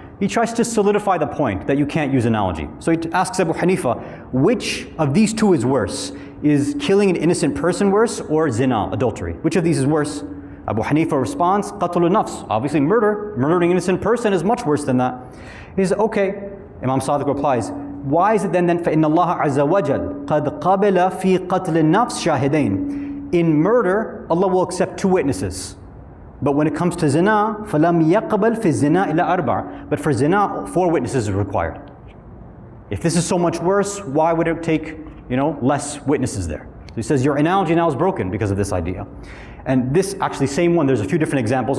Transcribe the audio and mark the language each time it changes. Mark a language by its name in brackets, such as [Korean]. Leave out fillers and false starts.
[English] He tries to solidify the point that you can't use analogy. So he asks Abu Hanifa, which of these two is worse? Is killing an innocent person worse, or zina, adultery? Which of these is worse? Abu Hanifa responds, qatlul nafs. Obviously murdering an innocent person is much worse than that. He says, okay. Imam Sadiq replies, why is it then [Arabic] فَإِنَّ اللَّهَ عَزَّ وَجَلْ قَدْ قَبَلَ فِي قَتْلِ النَّفْسِ شَاهِدَيْنِ. [English] In murder, Allah will accept 2 witnesses. But when it comes to zina, [Arabic] فَلَمْ يَقْبَلْ فِي الزِّنَا إِلَّا أَرْبَعَ. [English] But for zina, 4 witnesses are required. If this is so much worse, why would it take, less witnesses there? So he says, your analogy now is broken because of this idea. And this actually same one, there's a few different examples.